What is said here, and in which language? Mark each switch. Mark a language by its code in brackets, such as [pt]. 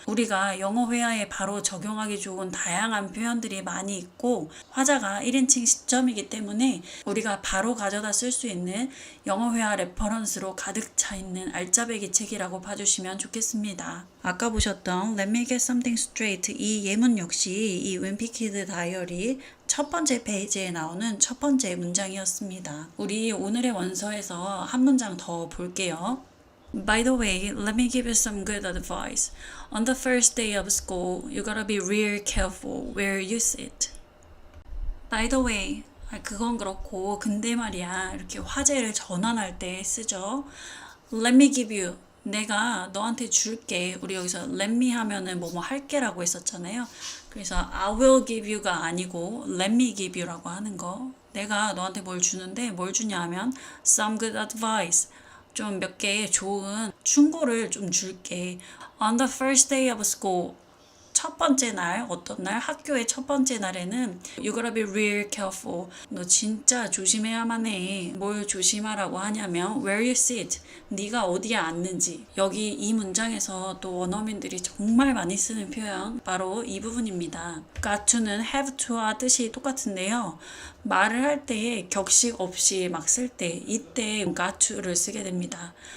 [ko] 우리가 영어 회화에 바로 적용하기 좋은 다양한 표현들이 많이 있고 화자가 1인칭 시점이기 때문에 우리가 바로 가져다 쓸 수 있는 영어 회화 레퍼런스로 가득 차 있는 알짜배기 책이라고 봐주시면 좋겠습니다. 아까 보셨던 [en] Let me get something straight [ko] 이 예문 역시 이 윈피키드 다이어리 첫 번째 페이지에 나오는 첫 번째 문장이었습니다. 우리 오늘의 원서에서 한 문장 더 볼게요. [en] By the way, let me give you some good advice. On the first day of school, you gotta be real careful where you sit. By the way, [ko] 그건 그렇고 근데 말이야 이렇게 화제를 전환할 때 쓰죠. [en] Let me give you. [ko] 내가 너한테 줄게. 우리 여기서 let me 하면은 뭐뭐 할게라고 했었잖아요. 그래서 [en] I will give you [ko] 가 아니고 [en] let me give you [ko] 라고 하는 거. 내가 너한테 뭘 주는데 뭘 주냐 하면 [en] some good advice. [ko] 좀 몇 개의 좋은 충고를 좀 줄게. [en] On the first day of school. [ko] 첫 번째 날, 어떤 날? 학교의 첫 번째 날에는 [en] You gotta be real careful. [ko] 너 진짜 조심해야만 해. 뭘 조심하라고 하냐면 [en] Where you sit. [ko] 네가 어디에 앉는지. 여기 이 문장에서 또 원어민들이 정말 많이 쓰는 표현 바로 이 부분입니다. got to는 have to와 뜻이 똑같은데요. 말을 할 때 격식 없이 막 쓸 때 이때 got to를 쓰게 됩니다.